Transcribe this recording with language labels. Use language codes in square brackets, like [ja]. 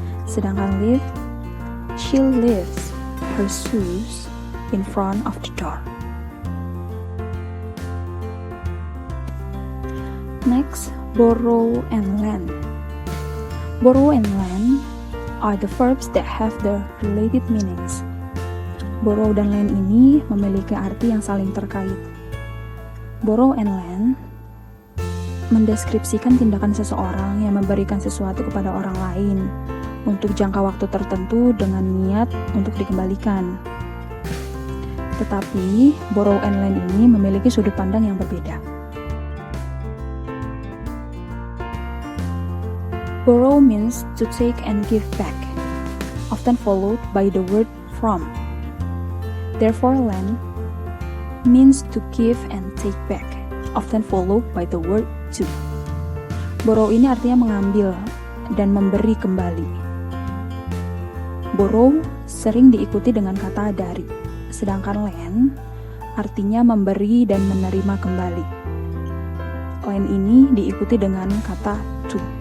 [id] Sedangkan [en] live, she leaves her shoes in front of the door. Next, borrow and lend. Borrow and lend are the verbs that have the related meanings. [id] Borrow dan lend ini memiliki arti yang saling terkait. Borrow and lend mendeskripsikan tindakan seseorang yang memberikan sesuatu kepada orang lain untuk jangka waktu tertentu dengan niat untuk dikembalikan. Tetapi, borrow and lend ini memiliki sudut pandang yang berbeda. [en] Borrow means to take and give back, often followed by the word from. Therefore, lend means to give and take back, often followed by the word to. [id] Borrow ini artinya mengambil dan memberi kembali. Borrow sering diikuti dengan kata dari, sedangkan lend artinya memberi dan menerima kembali. Lend ini diikuti dengan kata to.